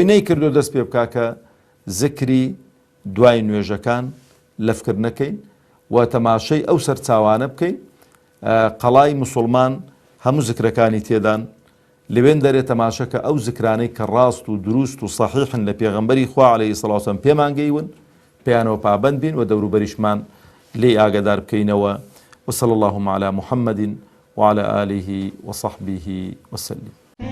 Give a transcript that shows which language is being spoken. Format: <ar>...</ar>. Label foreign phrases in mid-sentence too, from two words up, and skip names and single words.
<ckb>نەیکردووە دەست پێ بکا کە زکری دوای نوێژەکان لە فکر نەکەین و تەماشەی ئەو سەرچاوانە بکەین قەڵای موسڵمان هەموو زکرەکانی تێدان لەوێن دەرێت تەماشەکە ئەو زکرانەی کە ڕاست و دروست و صحیحن لە پێغەمبەری خوا</ckb> <ar>عەلەیهی سەڵات وسەلام</ar> <ckb>پێمان گەیون پێیانەوە پابەند بین و دەوروبەریشمان لێ ئاگادار بکەینەوە.</ckb> <ar>وصلى اللهم على محمد وعلى آله وصحبه وسلم.</ar>